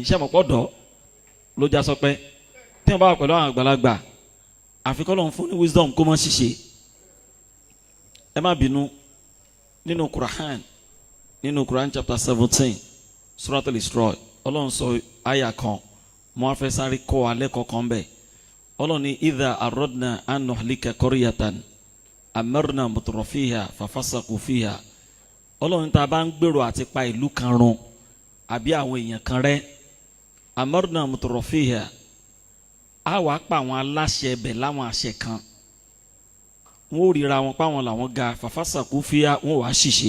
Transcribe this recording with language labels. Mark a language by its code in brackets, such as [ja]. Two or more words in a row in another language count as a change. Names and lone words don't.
[yo] Ṣé mo pọ̀ dọ̀ ló já sọ pé téèyàn bá wà pẹ̀lú àwọn àgbàlagbà àfi k'Ọlọ́run fún ní wisdom kó má ṣìṣe. Ẹ má bínú nínú Quran chapter 17 Surah Al-Isra Ọlọ́run sọ àyà kan mo á fẹ́ sáré kọ́ alẹ́ kọ̀ọ̀kan bẹ́ẹ̀. [ar] Ọlọ́run ní إذا أردنا أن نهلك قرية أمرنا مترفيها ففسقوا فيها. [yo] Ọlọ́run tá a bá ń gbèrò àti pa ìlú kan run àbí àwọn èèyàn kan rẹ́ [ar] أمرنا مترفيها [yo] á wàá pa àwọn aláṣẹ ẹbẹ̀ láwọn àṣẹ kan. Wọ́n ò ríra wọn pa wọn làwọn ga [ar] ففسقوا فيها [yo] wọ́n wàá ṣìṣe.